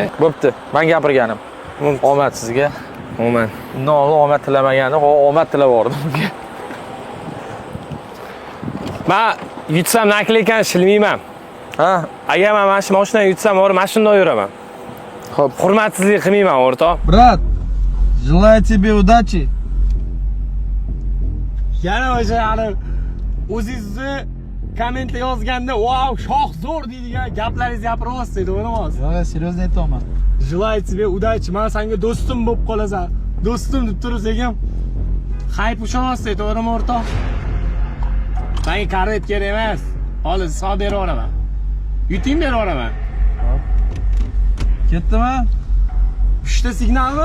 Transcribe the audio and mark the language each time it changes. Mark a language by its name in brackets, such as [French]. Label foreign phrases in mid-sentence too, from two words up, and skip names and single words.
[Uzbek] Bo'pti. Men gapirganim. Omad sizga. Umuman. Undan omad tilamaganni, omad tilab yubordim. Men yutsam nakleykan shilmayman. Ha? Agar men mana shu mashinani yutsam, mana shunday yuraman. Xo'p. Hurmatsizlik qilmayman, o'rtoq. [Russian] Брат, желаю тебе удачи. [Uzbek] Yana o'sha o'zingizni kommentda yozganda, "Wow, shoh zo'r" deydigan gaplaringizni gapiryapsiz, to'g'rimi? [Russian] Я серьезно aytyapman. Желаю тебе удачи. [Uzbek] Men senga do'stim bo'lib qolasan. Do'stim deb tursangiz ham hayp ushonyapsiz, to'g'rimi, o'rtoq? Menga karet kerak emas. Hozir hisob berib yuboraman. Yuting berib yuboraman. Ketdimi? Uchta signalmi?